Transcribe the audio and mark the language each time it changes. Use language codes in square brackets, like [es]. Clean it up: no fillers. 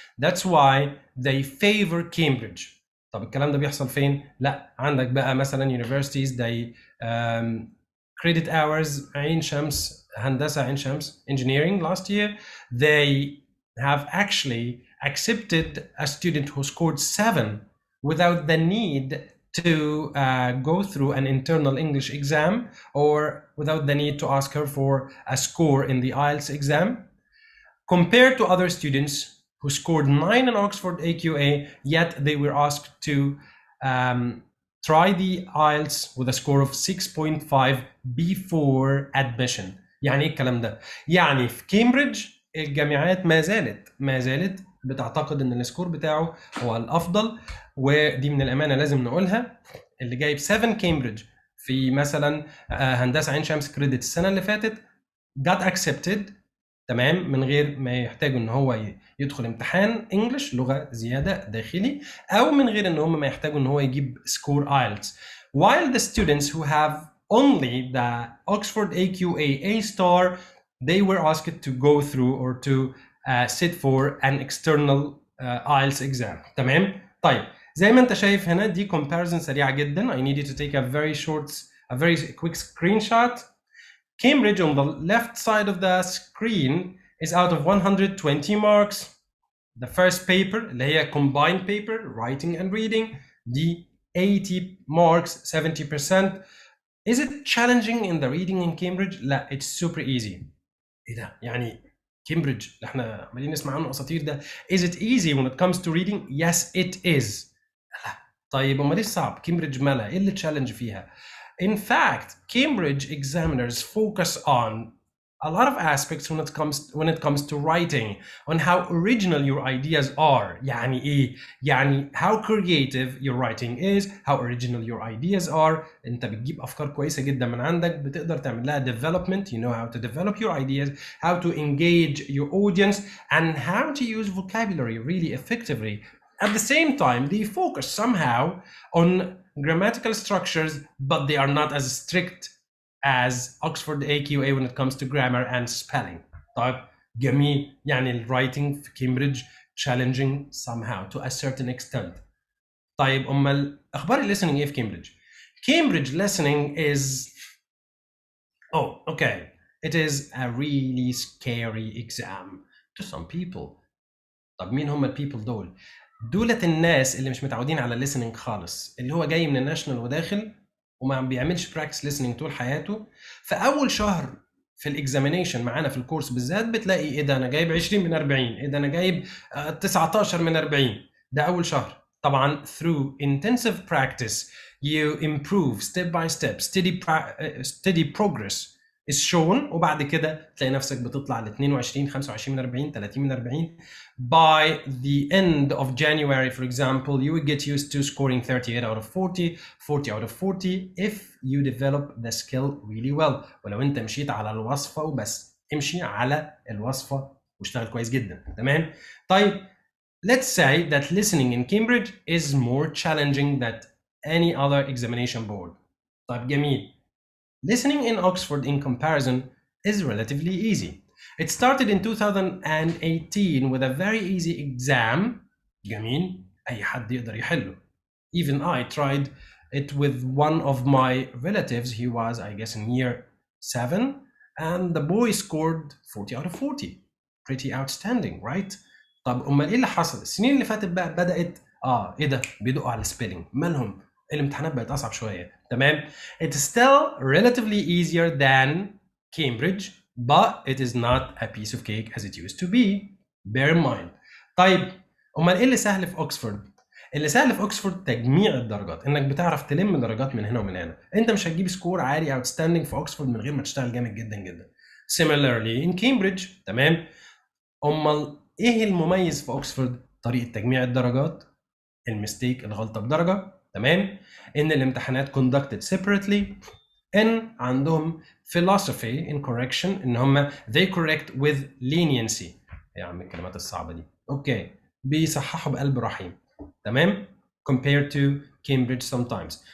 [en] That's why they favor Cambridge. [ar] طب الكلام ده بيحصل فين؟ لا، عندك بقى مثلا [en] universities they credit hours عين شمس، هندسة عين شمس engineering last year, they have actually accepted a student who scored 7 without the need to go through an internal English exam or without the need to ask her for a score in the IELTS exam, compared to other students who scored 9 in Oxford AQA, yet they were asked to try the IELTS with a score of 6.5 before admission. [ar] يعني ايه الكلام ده؟ يعني في كامبريدج الجامعات ما زالت بتعتقد ان السكور بتاعه هو الافضل، ودي من الامانه لازم نقولها. اللي جايب 7 كامبريدج في مثلا هندسه عين شمس كريدت السنه اللي فاتت [en] got accepted، [ar] تمام، من غير ما يحتاجوا ان هو يدخل امتحان انجلش لغه زياده داخلي، او من غير ان هم ما يحتاجوا ان هو يجيب سكور IELTS. [en] While the students who have only the Oxford AQA A star, they were asked to go through or to sit for an external IELTS exam. [ar] تمام؟ طيب زي ما انت شايف هنا دي comparison سريعه جدا. [en] I need you to take a very quick screenshot. Cambridge on the left side of the screen is out of 120 marks. The first paper اللي هي combined paper writing and reading دي 80 marks 70%. Is it challenging in the reading in Cambridge? لا, it's super easy. [ar] ايه ده؟ يعني كامبريدج اللي احنا عمالين نسمع عنه اساطير ده, [en] is it easy when it comes to reading? Yes, it is. [ar] لا, طيب امال ايه الصعب؟ كامبريدج مالها؟ ايه اللي تشالنج فيها؟ [en] In fact, Cambridge examiners focus on a lot of aspects when it comes to writing, on how original your ideas are. [ar] يعني ايه؟ يعني [en] how creative your writing is, how original your ideas are. [ar] انت بتجيب افكار كويسه جدا من عندك، بتقدر تعمل لها development. [en] You know how to develop your ideas, how to engage your audience, and how to use vocabulary really effectively. At the same time, they focus somehow on grammatical structures, but they are not as strict as Oxford AQA when it comes to grammar and spelling. [ar] طيب جميل، يعني الرايتنج في كامبريدج [en] challenging somehow to a certain extent. [ar] طيب امال اخبار الليسننج ايه في كامبريدج؟ [en] Cambridge listening is okay. It is a really scary exam to some people. [ar] طب مين هم البيبل دول؟ دولة الناس اللي مش متعودين على الليسننج خالص، اللي هو جاي من الناشونال وداخل وما بيعملش براكتس ليسننج طول حياته. فاول شهر في الاكزامينيشن معانا في الكورس بالذات بتلاقي ايه ده، انا جايب 20 من 40، ايه ده انا جايب 19 من 40. ده اول شهر. [en] طبعا through intensive practice you improve step by step, steady progress is shown، [ar] وبعد كده تلاقي نفسك بتطلع ل 22 25 من 40 30 من 40. [en] By the end of January, for example, you would get used to scoring 38 out of 40, 40 out of 40 if you develop the skill really well. [ar] ولو انت مشيت على الوصفة وبس، امشي على الوصفة واشتغل كويس جدا. تمام؟ طيب [en] let's say that listening in Cambridge is more challenging than any other examination board. [ar] طيب جميل. [en] Listening in Oxford in comparison is relatively easy. It started in 2018 with a very easy exam. [ar] جميل، أي حد يقدر يحله. [en] Even I tried it with one of my relatives. He was, I guess, in year 7, and the boy scored 40 out of 40. Pretty outstanding, right? [ar] طب امال ايه اللي حصل؟ السنين اللي فاتت بقى بدأت ايه ده، بيدقوا على السبيلنج، مالهم؟ الامتحانات بقت اصعب شويه. [en] تمام؟ It's still relatively easier than Cambridge, but it is not a piece of cake as it used to be. Bear in mind. [ar] طيب امال ايه اللي سهل في اوكسفورد؟ اللي سهل في اوكسفورد تجميع الدرجات، انك بتعرف تلم درجات من هنا ومن هنا. انت مش هتجيب سكور عالي اوتستاندينج في اوكسفورد من غير ما تشتغل جامد جدا جدا. [en] Similarly in Cambridge. [ar] تمام؟ امال ايه المميز في اوكسفورد؟ طريقه تجميع الدرجات، المستيك الغلطه بدرجه. [en] تمام؟ [ar] ان الامتحانات [en] conducted separately، [ar] ان عندهم [en] philosophy in correction، [ar] ان هم [en] they correct with leniency. [ar] يا عم الكلمات الصعبه دي. اوكي، بيصححوا بقلب رحيم. [en] تمام؟ compared to Cambridge sometimes.